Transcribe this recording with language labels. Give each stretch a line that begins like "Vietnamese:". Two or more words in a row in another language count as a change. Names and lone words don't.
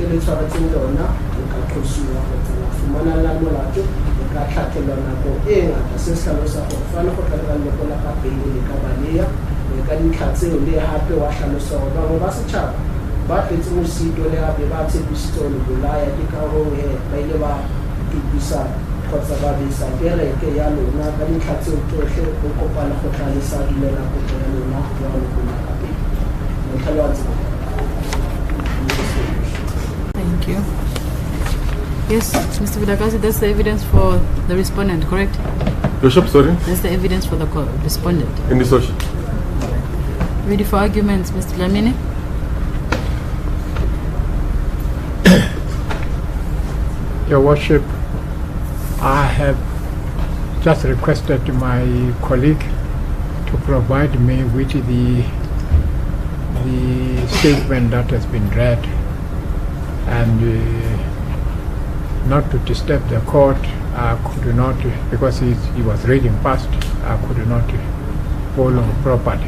Tswana: le tshwaretseng lona le ka qosuwa go tsela fumana la molato le ka tlhatlhelwa nako e ngata se se hlalosa gore fane go tla lekola ka pele le ka baleya le ka dintlha tseo le hape wa hlalosa gore bangwe ba setšhaba ba tletse mosito le hape ba tshepisitse go le bolaya ke ka hoo ba ile ba tupisa kgotsa ba besa kereke ya lona ka dintlha tseo tsotlhe go kopana go tlalesa dumela kopo ya lona ya go lekola ka pele motlhale wa tsela.
English: Thank you. Yes, Mr. Vilakazi, that's the evidence for the respondent, correct? Bishop, sorry? That's the evidence for the respondent. In the social. Ready for arguments, Mr. Lamini? Your Worship, I have just requested my colleague to provide me with the statement that has been read, and not to disturb the court, I could not, because he was reading fast, I could not follow properly.